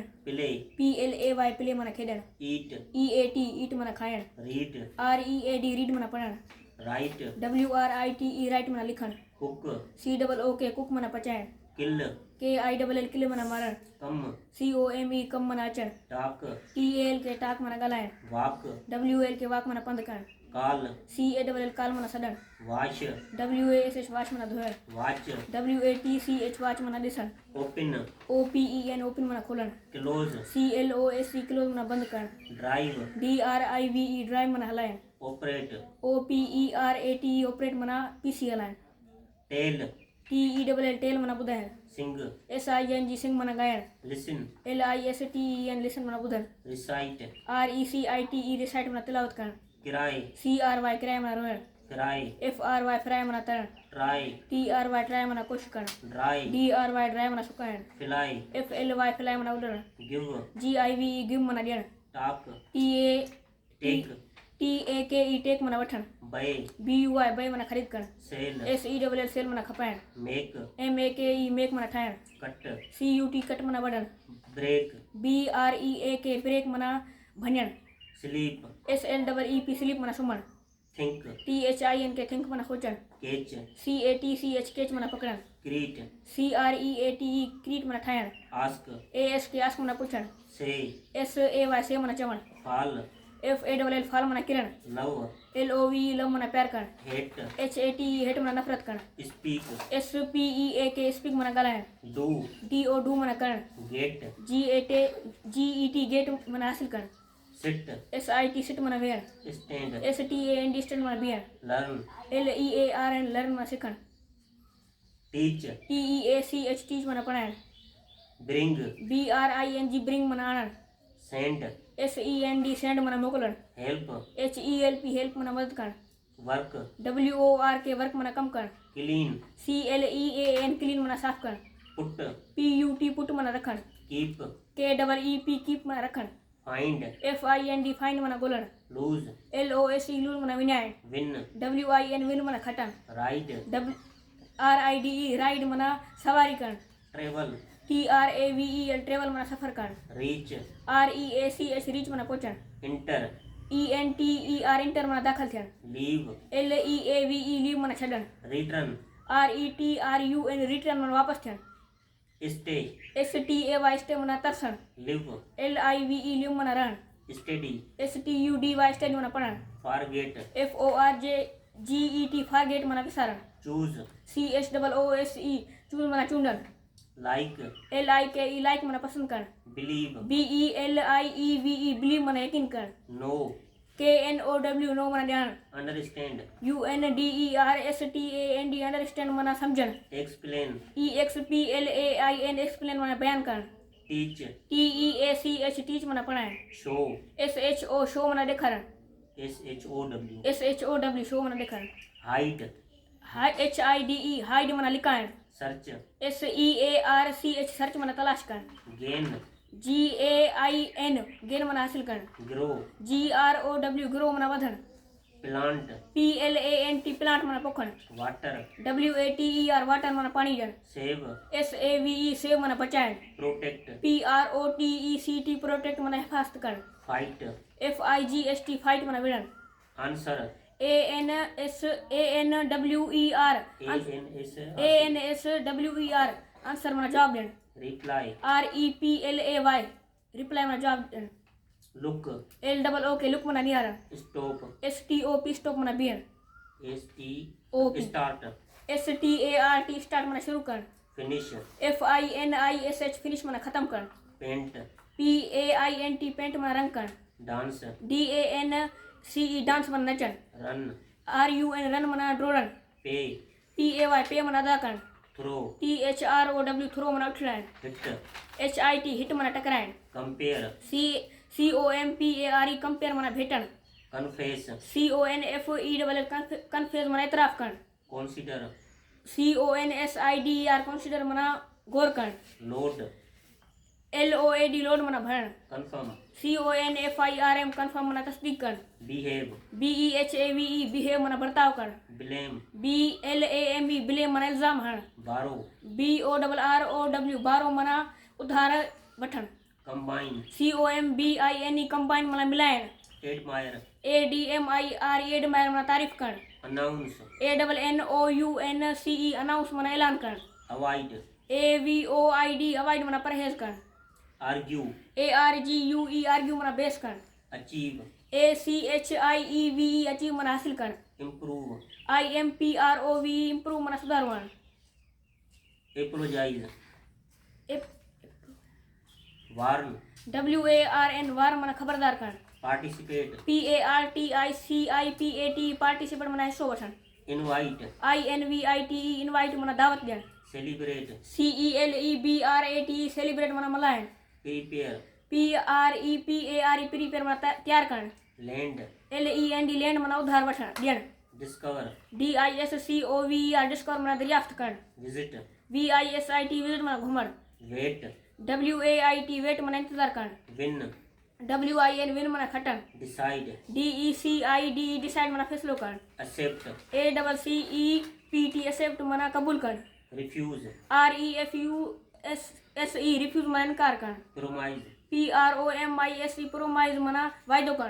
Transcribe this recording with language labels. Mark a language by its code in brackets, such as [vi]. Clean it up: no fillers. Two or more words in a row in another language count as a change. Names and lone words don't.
[en] Play. P-L-A-Y, play [sd] mana खेॾण. [en] Eat. E-A-T, eat [sd] mana खाइण. [en] Read. R-E-A-D, read [sd] mana पढ़ण. [en] Write. W-R-I-T-E, write [sd] mana लिखण. [en] Cook. C-O-O-K, cook [sd] mana पचाइण. [en] Kill. K-I-L-L, kill [sd] mana मारण. [en] Come. C-O-M-E, [sd] कम mana अचण. [en] Talk. T-A-L-K, talk [sd] mana ॻाल्हाइण. [en] Walk. W-L-K, walk [sd] mana पंधु करण. [en] Call. C-A-L-L, call [sd] mana सॾण. [en] Wash. W-A-S-H, wash [sd] mana धोइण. [en] Watch. W-A-T-C-H, watch [sd] mana ॾिसण. [en] Open. O-P-E-N, open [sd] mana खोलण. [en] Close. C-L-O-S-E, close [sd] mana बंदि करण. [en] Drive. D-R-I-V-E, drive [sd] mana हलाइण. [en] Operate. O-P-E-R-A-T-E, operate [sd] mana PC हलाइण. [en] Tell. T-E-L-L, tail [sd] mana ॿुधाइण. [en] Sing. S-I-N-G, sing [sd] mana ॻाइण. [en] Listen. L-I-S-T-E-N, listen [sd] mana ॿुधण. [en] Recite. R-E-C-I-T-E, recite [sd] mana तिलावत करण. [en] Cry. C-R-Y, cry [sd] mana रोइण. [en] Cry. F-R-Y, fry [sd] mana तरण. [en] Try. T-R-Y, try [sd] mana कोशिश करण. [en] Dry. D-R-Y, dry [sd] mana सुकाइण. [en] Fly. F-L-Y, fly [sd] mana उॾण. [en] Give. G-I-V-E, give [sd] mana ॾियण. [en] Talk. T-A-K-E, Take. [sd] take mana वठण. [en] Buy. B-U-Y, buy [sd] mana ख़रीद करण. [en] Sell. S-E-L-L, sell [sd] mana खपाइण. [en] Make. M-A-K-E, make [sd] mana ठाहिण. [en] Cut. C-U-T, cut [sd] mana वढण. [en] Break. B-R-E-A-K, break [sd] mana भञण. [en] Sleep. S-L-E-E-P, sleep [sd] mana सुम्हण. [en] Think. T-H-I-N-K, think [sd] mana सोचण. [en] Catch. C-A-T-C-H, catch [sd] mana पकड़ण. [en] Greet. C-R-E-A-T-E, create [sd] mana ठाहिण. [en] Ask. A-S-K, ask [sd] mana पुछण. [en] Say. S-A-Y, say [sd] mana चवण. [en] Fall. F-A-L-L, fall [sd] mana किरण. [en] Love. L-O-V-E, love [sd] mana प्यार करण. [en] Hate. H-A-T-E, hate [sd] mana नफरत करण. [en] Speak. S-P-E-A-K, speak [sd] mana ॻाल्हाइण. [en] Do. D-O, do [sd] mana करण. [en] Get. G-E-T, get [sd] mana हासिल करण. [en] Sit. S-I-T, sit [sd] mana वेहण. [en] Stand. S-T-A-N-D, stand [sd] mana बीहण. [en] Learn. L-E-A-R-N, learn [sd] mana सिखण. [en] Teach. T-E-A-C-H, teach [sd] mana पढ़ाइण. [en] Bring. B-R-I-N-G, bring [sd] mana आणण. [en] Send. S-E-N-D, send [sd] mana मोकिलण. [en] Help. H-E-L-P, help [sd] mana मदद करण. [en] Work. W-O-R-K, work [sd] mana कम करण. [en] Clean. C-L-E-A-N, clean [sd] mana साफ़ करण. [en] Put. P-U-T, put [sd] mana रखण. [en] Keep. K-E-E-P, keep [sd] mana रखण. [en] Find. F-I-N-D, find [sd] mana ॻोल्हण. [en] Lose. L-O-S-E, lose [sd] mana विञाइण. [en] Win. W-I-N, win [sd] mana खटण. [en] Ride. R-I-D-E, ride [sd] mana सवारी करण. [en] Travel. T-R-A-V-E-L, travel [sd] mana सफ़र करण. [en] Reach. R-E-A-C-H, reach [sd] mana पहुचण. [en] Enter. E-N-T-E-R, enter [sd] mana दाख़िल थियण. [en] Leave. L-E-A-V-E, leave [sd] mana छॾण. [en] Return. R-E-T-R-U-N, return [sd] mana वापस थियण. [en] Stay. S-T-A-Y, stay [sd] mana तरसण. [en] Live. L-I-V-E, live [sd] mana रहण. [en] Steady. S-T-U-D-Y, study [sd] mana पढ़ण. [en] Forget. F-O-R-J-G-E-T, forget [sd] mana विसारण. [en] Choose. C-H-O-O-S-E, choose [sd] mana चूंडण. [en] Like. L-I-K-E, like [sd] mana पसंद करण. [en] Believe. B-E-L-I-E-V-E, believe [sd] mana यकीन करण. [en] Know. K-N-O-W, know [sd] mana ॼाणण. [en] Understand. U-N-D-E-R-S-T-A-N-D, understand [sd] mana सम्झण. [en] Explain. E-X-P-L-A-I-N, explain [sd] mana बयान करण. [en] Teach. T-E-A-C-H, teach [sd] mana पढ़ाइण. [en] Show. S-H-O, show [sd] mana ॾेखारण. [en] S-H-O-W. S-H-O-W, show [sd] mana ॾेखारण. [en] Hide. H-I-D-E, hide [sd] mana लिकाइण. [en] Search. S-E-A-R-C-H, search [sd] mana तलाश करण. [en] Gain. G-A-I-N, gain [sd] mana हासिल करण. [en] Grow. G-R-O-W, grow [sd] mana वधण. [en] Plant. P-L-A-N-T, plant [sd] mana पोखण. [en] Water. W-A-T-E-R, water [sd] mana पाणी ॾियण. [en] Save. S-A-V-E, save [sd] mana बचाइण. [en] Protect. P-R-O-T-E-C-T, protect [sd] mana हिफ़ाज़त करण. [en] Fight. F-I-G-H-T, fight [sd] mana विढ़ण. [en] Answer. A-N-S-A-N-W-E-R, A-N-S-W-E-R, answer [sd] mana जवाब ॾियण. [en] Reply. R-E-P-L-A-Y, reply [sd] mana जवाब ॾियण. [en] Look. L-O-O-K, look [sd] mana निहारण. [en] Stop. S-T-O-P, stop [sd] mana बीहण. [en] S-T. Start. S-T-A-R-T, start [sd] mana शुरू करण. [en] Finish. F-I-N-I-S-H, finish [sd] mana ख़तम करण. [en] Paint. P-A-I-N-T, paint [sd] mana रंग करण. [en] Dance. D-A-N-C-E, dance [sd] mana नचण. [en] Run. R-U-N, run [sd] mana डोड़ण. [en] Pay. P-A-Y, pay [sd] mana अदा करण. [en] Throw. T-H-R-O-W, throw [sd] mana उछलाइण. [en] Hit. H-I-T, hit [sd] mana टकराइण. [en] Compare. C-O-M-P-A-R-E, compare [sd] mana भेटण. [en] Confess. C-O-N-F-E-L-L, confess [sd] mana एतराफ़ करण. [en] Consider. C-O-N-S-I-D-E-R, consider [sd] mana गौर करण. [en] Load. LOAD load [sd] माना भरण [en] confirm, CONFIRM confirm [sd] माना तस्दीक करण [en] behave, BEHAVE behave [sd] माना बर्ताव करण [en] blame, BLAME blame [sd] माना इल्जाम हरण [en] borrow, BORROW borrow [sd] माना उधार वठण [en] combine, COMBINE combine [sd] माना मिलाइण [en] admire, ADMIRE admire [sd] माना तारीफ करण [en] announce, ANNOUNCE announce [sd] माना ऐलान करण [en] avoid, AVOID avoid [sd] माना परहेज करण [en] argue, ARGUE argue [sd] माना बेस करण [en] achieve, ACHIEVE achieve [sd] माना हासिल करण [en] improve, IMPROVE improve [sd] माना सुधारवण [en] apologize, warn, WARN warn [sd] माना खबरदार करण [en] participate, PARTICIPAT participate [sd] माना हिस्सो वठण [en] invite, INVITE invite [sd] माना दावत ॾियण [en] celebrate, CELEBRATE celebrate [sd] माना मल्हाइण [en] prepare, PREPARE prepare [sd] माना तैयार करण [en] lend, LEND lend [sd] माना उधार वठण ॾियण [en] discover, DISCOVER discover [sd] माना दरियाफ़्त करण [en] visit, VISIT visit [sd] माना घुमण [en] wait, WAIT wait [sd] माना इंतजार करण [en] win, WIN win [sd] माना खटण [en] decide, DECIDE decide [sd] माना फैसलो करण [en] accept, ACCEPT accept [sd] माना कबूल करण [en] refuse, REFUSE refuse [sd] माना इनकार करण [en] promise, PROMISE promise [sd] माना वाइदो करण